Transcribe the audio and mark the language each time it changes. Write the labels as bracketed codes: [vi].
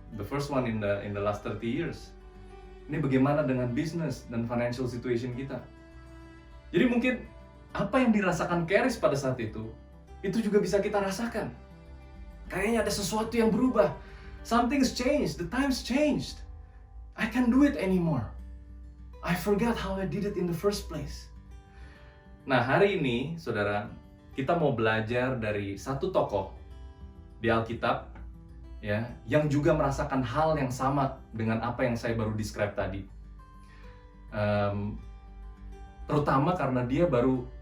[en] The first one in the last 30 years. [id] Ini bagaimana dengan business dan financial situation kita. Jadi mungkin apa yang dirasakan Charis pada saat itu juga bisa kita rasakan. Kayaknya ada sesuatu yang berubah. [en] Something's changed, the time's changed. I can't do it anymore. I forgot how I did it in the first place. [id] Nah, hari ini, saudara, kita mau belajar dari satu tokoh di Alkitab, ya, yang juga merasakan hal yang sama dengan apa yang saya baru describe tadi. Terutama karena dia baru